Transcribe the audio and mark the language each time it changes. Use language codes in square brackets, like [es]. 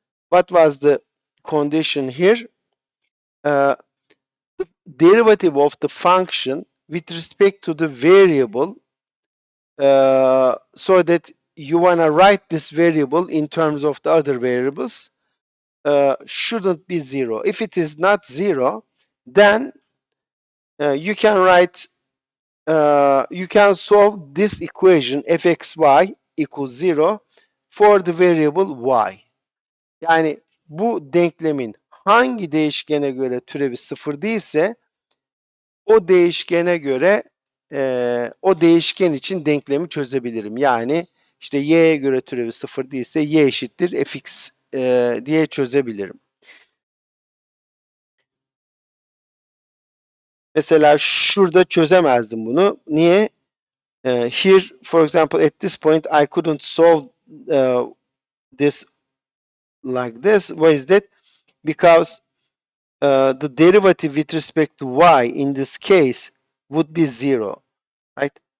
[en] What was the condition here? Uh, the derivative of the function with respect to the variable, so that you want to write this variable in terms of the other variables, shouldn't be 0. If it is not 0, then you can write, you can solve this equation fxy equals 0 for the variable y. [tr] Yani bu denklemin hangi değişkene göre türevi 0 değilse o değişkene göre o değişken için denklemi çözebilirim. Yani işte y'ye göre türevi 0 değilse y eşittir fx diye çözebilirim. Mesela şurada çözemezdim bunu. Niye? [en] Here, for example, at this point, I couldn't solve this like this. Why is that? Because the derivative with respect to y in this case would be 0, right?